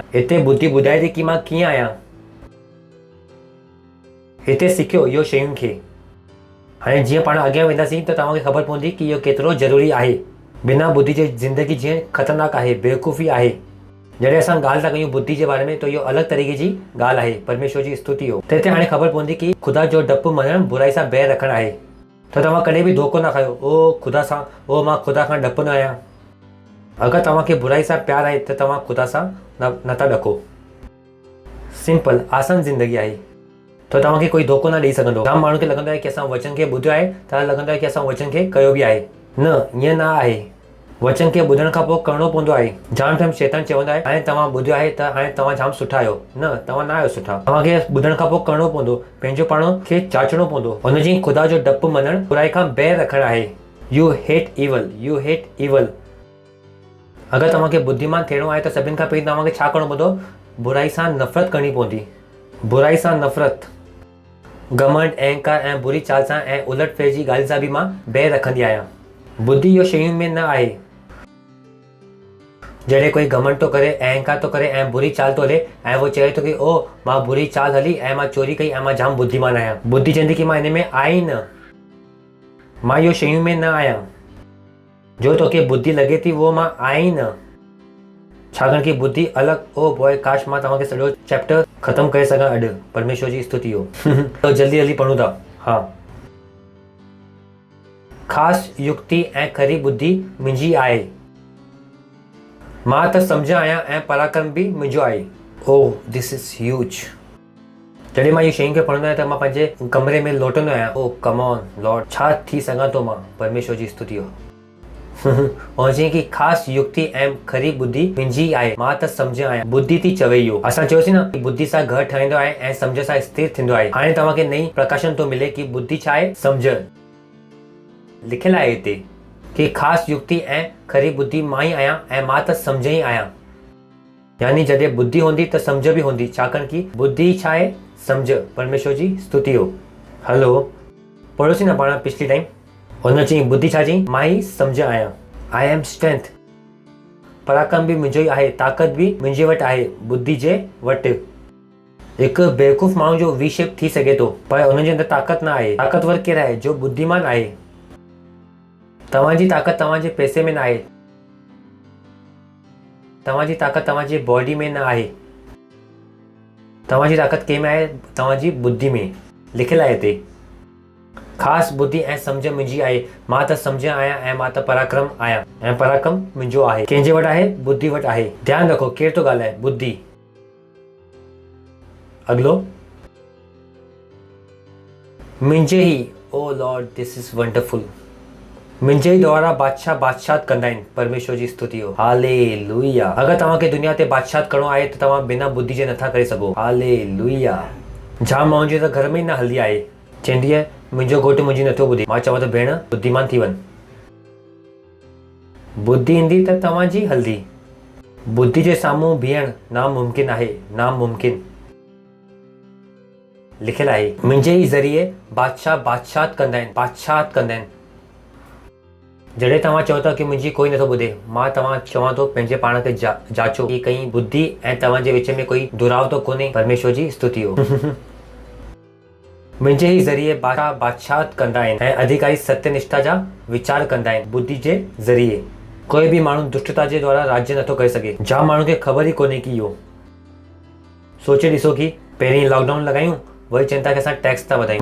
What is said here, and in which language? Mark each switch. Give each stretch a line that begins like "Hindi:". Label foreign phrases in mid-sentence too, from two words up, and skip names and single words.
Sindhi: हिते बुद्धि ॿुधाए थी कि मां कीअं आहियां। हिते सिखियो इहो शयुनि खे। हाणे जीअं पाण अॻियां वेंदासीं त तव्हांखे ख़बर पवंदी कि इहो केतिरो ज़रूरी आहे। बिना बुद्धि जे ज़िंदगी जीअं ख़तरनाक आहे, बेवकूफ़ी आहे। जॾहिं असां ॻाल्हि था कयूं बुद्धि जे बारे में त इहो अलॻि तरीक़े जी ॻाल्हि आहे। परमेश्वर जी स्तुति हो। त हिते हाणे ख़बर पवंदी कि ख़ुदा जो डपु मञणु बुराई सां बैर रखणु आहे। त तव्हां कॾहिं बि धोखो न खायो ओ ख़ुदा सां ओ मां ख़ुदा खां डपंदो आहियां। अगरि तव्हांखे बुराई सां प्यारु आहे त तव्हां ख़ुदा सां नथा ॾको। सिंपल आसान ज़िंदगी आहे। त तव्हांखे कोई धोखो न ॾेई सघंदो। जाम माण्हुनि खे लॻंदो आहे कि असां वचन खे ॿुधियो आहे त लॻंदो आहे कि असां वचन खे कयो बि आहे। न, ईअं न आहे। वचन खे ॿुधण खां पोइ करिणो पवंदो आहे। जाम टाइम शैतान चवंदो आहे हाणे तव्हां ॿुधियो आहे त हाणे तव्हां जाम सुठा आहियो। न, तव्हां न आहियो सुठा। तव्हांखे ॿुधण खां पोइ करिणो पवंदो। पंहिंजो पाण खे जाचणो पवंदो। हुनजी ख़ुदा जो डपु मञणु बुराई खां बैर रखणु आहे।
English: You hate evil. You hate evil.
Sindhi: अगरि तव्हांखे बुद्धिमान थियणो आहे त सभिनि खां पहिरीं तव्हांखे छा करिणो पवंदो? बुराई सां नफ़रत करणी पवंदी। बुराई सां नफ़रत। घमंड, अहंकार ऐं बुरी चाल सां ऐं उलट फेर जी ॻाल्हि सां बि मां बैर रखंदी आहियां। बुद्धि इहो शयुनि में न आहे। जॾहिं कोई घमंड थो करे, अहंकार थो करे ऐं बुरी चाल थो हले ऐं उहो चए थो कि ओ मां बुरी चाल हली ऐं मां चोरी कई ऐं मां जाम बुद्धिमान आहियां। बुद्धि चवंदी कि मां हिन में आई न। मां इहो शयुनि में न आहियां। जो तोखे बुद्धि लॻे थी उहो मां आई न। छाकाणि कि बुद्धि अलॻि।
English: Oh boy
Sindhi: काश मां तव्हांखे सॼो चैप्टर ख़तमु करे सघां अॼु। परमेश्वर जी स्तुति हो। त जल्दी जल्दी पढ़ूं था। हा। ख़ासि युक्ति ऐं खरी बुद्धि मुंहिंजी आहे। मां त सम्झ आहियां ऐं पराक्रम बि मुंहिंजो आहे।
English: Oh this is huge.
Sindhi: जॾहिं मां इहे शयुनि खे पढ़ंदो आहियां त मां पंहिंजे कमरे में लोटंदो आहियां
English: Oh come on Lord
Sindhi: छा थी सघां थो मां। परमेश्वर जी स्तुति हो। और जीअं कि ख़ासि युक्ति ऐं खरी बुद्धि मुंहिंजी आहे। मां त सम्झ आहियां। बुद्धि थी चवे इहो। असां चयोसीं न कि बुद्धि सां घर ठहींदो आहे ऐं सम्झ सां स्थिर थींदो आहे। हाणे तव्हांखे नई प्रकाशन थो मिले कि बुद्धि छा आहे? सम्झ। लिखियलु आहे हिते कि ख़ासि युक्ति ऐं खरी बुद्धि मां ई आहियां ऐं मां त सम्झ ई आहियां। यानी जॾहिं बुद्धि हूंदी त सम्झ बि हूंदी। छाकाणि कि बुद्धि छा आहे? सम्झ। परमेश्वर जी स्तुति हो। हलो पढ़ोसीं न पाण पिछली टाइम। हुन चई बुद्धि छा चई? मां ई सम्झ आहियां।
English: I am strength.
Sindhi: पराक्रम बि मुंहिंजो ई आहे। ताक़त बि मुंहिंजे वटि आहे। बुद्धि जे वटि। हिकु बेवकूफ़ माण्हू जो
English: V shape
Sindhi: थी सघे थो, पर हुनजे अंदरि ताक़त न आहे। ताक़तवर केरु आहे? जो बुद्धिमान आहे। तव्हांजी ताक़त तव्हांजे पैसे में न आहे, तव्हांजी ताक़त तव्हांजी बॉडी में न आहे, तव्हांजी ताक़त कंहिं में आहे? तव्हांजी बुद्धि में। लिखियलु आहे हिते, ख़ासि बुद्धि ऐं सम्झ मुंहिंजी आहे। मां त सम्झ आहियां ऐं मां त पराक्रम आहियां, ऐं पराक्रम मुंहिंजो आहे। कंहिंजे वटि आहे? बुद्धि वटि आहे। ध्यानु रखो, केरु थो ॻाल्हाए? बुद्धि। अगलो, मुंहिंजे ई,
English: Oh Lord this is wonderful,
Sindhi: मुंहिंजे ई द्वारा बादशाह बादशाह कंदा आहिनि। परमेश्वर जी स्तुति हो। हालेलुया। अगरि तव्हांखे दुनिया ते बादशाह करणो आहे त तव्हां बिना बुद्धि जे नथा करे सघो। हालेलुया। जाम माण्हुनि जे त घर में ई न हलंदी आहे। चवंदी आहे मुंहिंजो घोटु मुंहिंजी नथो ॿुधे। मां चवां त भेण बुद्धिमान थी वञ। बुद्धि ईंदी त तव्हांजी हलंदी। बुद्धि जे साम्हूं बीहण नामुमकिन आहे, नामुमकिन। लिखियलु आहे, मुंहिंजे ई ज़रिए बादशाह बादशाह कंदा आहिनि, बादशाह कंदा आहिनि। जॾहिं तव्हां चओ था की मुंहिंजी कोई नथो ॿुधे, मां तव्हां चवां थो पंहिंजे पाण खे जाचो कि कहीं बुद्धि ऐं तव्हांजे विच में कोई दुराव तो कोन्हे। परमेश्वर जी स्तुति हो। मुंहिंजे ई ज़रिए बादशाह बादशाह कंदा आहिनि ऐं अधिकारी सत्यनिष्ठा जा वीचार कंदा आहिनि। बुद्धि जे ज़रिए कोई बि माण्हू दुष्टता जे द्वारा राज्य नथो करे सघे। जाम माण्हू खे ख़बर ई कोन्हे की इहो। सोचे ॾिसो की पहिरीं लॉकडाउन लॻायूं, वरी चिंता के असां टैक्स था वधायूं।